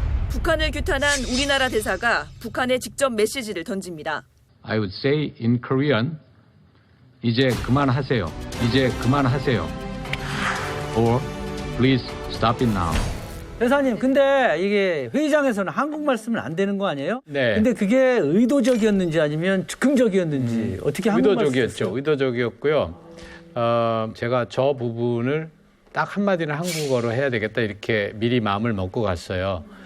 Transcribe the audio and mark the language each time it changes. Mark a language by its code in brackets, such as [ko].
[ko] 북한을 규탄한 우리나라 대사가 북한에 직접 메시지를 던집니다. [en] I would say in Korean, [ko] 이제 그만하세요. 이제 그만하세요. [en] Or please stop it now. [ko] 대사님, 근데 이게 회의장에서는 한국말 쓰면 안 되는 거 아니에요? 네. 근데 그게 의도적이었는지 아니면 즉흥적이었는지 어떻게 한국말 의도적이었죠. 의도적이었고요. 제가 저 부분을 딱 한마디는 한국어로 해야 되겠다 이렇게 미리 마음을 먹고 갔어요.